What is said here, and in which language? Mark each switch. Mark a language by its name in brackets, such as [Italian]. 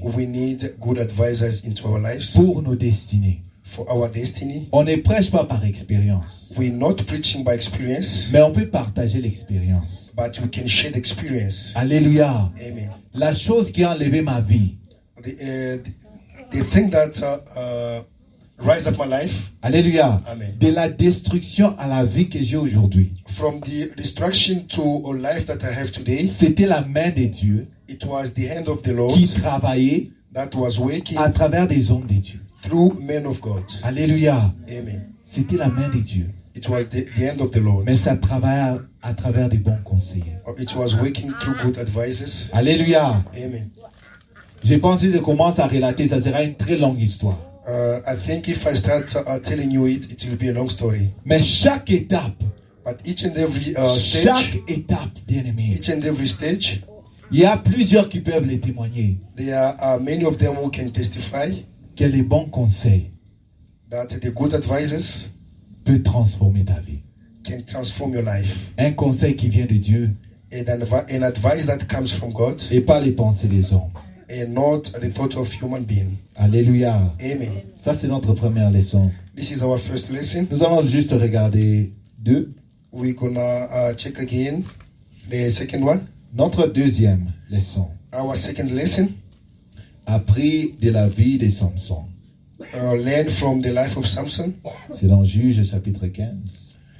[English] We need good advisors into our lives [French] Pour nos destinées. [English] for our destiny. [French] On ne prêche pas par expérience. [English] We're not preaching by experience, [French] Mais on peut partager l'expérience. [English] but we can share the experience. [French] Alléluia. Amen. La chose qui a enlevé ma vie. [English] The thing that rise up my life, [French] Alléluia. Amen. De la destruction à la vie que j'ai aujourd'hui. [English] from the destruction to a life that I have today, [French] C'était la main de Dieu [English] it was the hand of the Lord [French] qui travaillait [English] that was working [French] à travers des hommes de Dieu. [English] through men of God. [French] Alléluia. Amen. C'était la main de Dieu. [English] It was the hand of the Lord. [French] Mais ça travaille à travers des bons conseillers. [English] It was working through good advisors. [French] Alléluia. Amen. Je pense que si je commence à relater, ça sera une très longue histoire. [English] I think if I start telling you it will be a long story. [French] Mais chaque étape, [English] But each and every [French] chaque [English] stage, [French] étape, bien aimé, [English] each and every stage, [French] il y a plusieurs qui peuvent les témoigner. [English] there are many of them who can testify [French] Que les bons conseils [English] that the good advisors [French] peuvent transformer ta vie. [English] can transform your life. [French] Un conseil qui vient de Dieu [English] an advice that comes from God [French] et pas les pensées des hommes. [English] and not the thought of human being. [French] Alléluia. Amen. Ça, c'est notre première leçon. [English] This is our first lesson. [French] Nous allons juste regarder deux. [English] We're gonna check again the second one. [French] Notre deuxième leçon. [English] Our second lesson, [French] Appris de la vie de Samson. [English] learn from the life of Samson. [French] C'est dans Juge chapitre 15.